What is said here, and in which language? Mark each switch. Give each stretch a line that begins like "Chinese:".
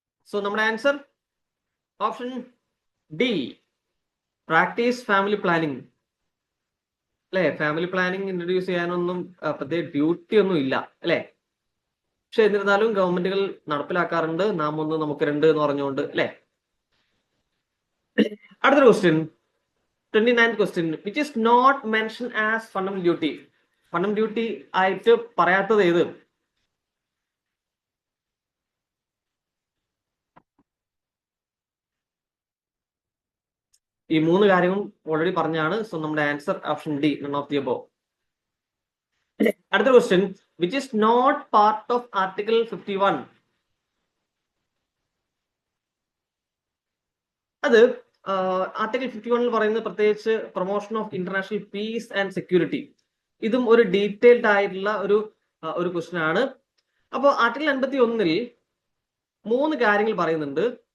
Malayalam: So നമ്മുടെ answer option D, practice family planning. അല്ലെ, family planning introduce ചെയ്യാനൊന്നും പ്രത്യേക ഡ്യൂട്ടി ഒന്നും ഇല്ല, അല്ലെ. പക്ഷെ എന്നിരുന്നാലും ഗവൺമെന്റുകൾ നടപ്പിലാക്കാറുണ്ട്. നാം ഒന്ന് നമുക്ക് രണ്ട് എന്ന് പറഞ്ഞുകൊണ്ട്, അല്ലെ. അടുത്തൊരു question,
English: 29th question, which is not mentioned as fundamental duty.
Malayalam: Fundamental duty ആയിട്ട് പറയാത്തത് ഏത്? ഈ മൂന്ന് കാര്യങ്ങളും ഓൾറെഡി പറഞ്ഞാണ്. സോ നമ്മുടെ answer option D,
English: None of the above.
Malayalam: അടുത്ത question,
English: which is not part of Article 51.
Malayalam: അത് ആർട്ടിക്കിൾ 51 പറയുന്നത് പ്രത്യേകിച്ച്
English: Promotion of international peace and security.
Malayalam: ഇതും ഒരു ഡീറ്റെയിൽഡ് ആയിട്ടുള്ള ഒരു ക്വസ്റ്റ്യൻ ആണ്. അപ്പോൾ ആർട്ടിക്കിൾ 51 മൂന്ന് കാര്യങ്ങൾ പറയുന്നുണ്ട്.